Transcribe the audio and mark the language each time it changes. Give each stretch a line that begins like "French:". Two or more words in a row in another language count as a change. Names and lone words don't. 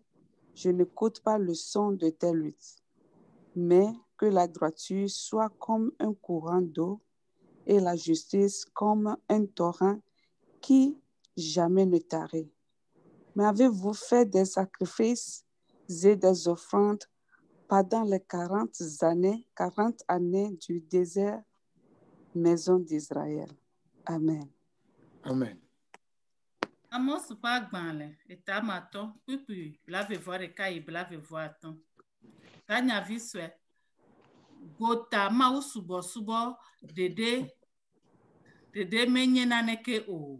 French: Je n'écoute pas le son de tes luttes. Mais que la droiture soit comme un courant d'eau et la justice comme un torrent qui jamais ne tarit. Mais avez-vous fait des sacrifices et des offrandes pendant les 40 années du désert, maison d'Israël? Amen. Amen.
Ewe: Amos ƒe agbalẽ etamatɔ kpukpui blaeve-vɔ-ɖeka yi blaeve-vɔ-atɔ̃. Tanyavi sue. Gota mawu subɔsubɔ ɖeɖe menye naneke o.